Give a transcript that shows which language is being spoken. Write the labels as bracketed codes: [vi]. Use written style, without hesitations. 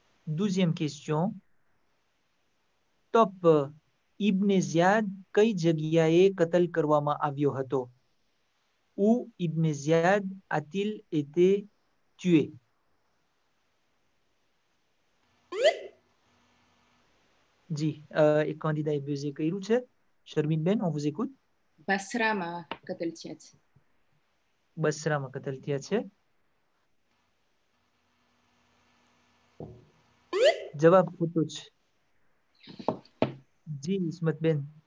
[fr] Deuxième question. [gu] Top Ibn Ziyad કઈ જગ્યાએ કતલ કરવામાં આવ્યો હતો? [fr] Où Ibn Ziyad a-t-il été tué? [gu] જી, એક candidat એ buzzer કર્યું છે. શર્મિન બેન, [fr] on vous écoute. [gu] બસરામાં કતલ થયા છે. બસરામાં કતલ થયા છે. જવાબ ખોટો છે. જી ઇસ્મત બેન.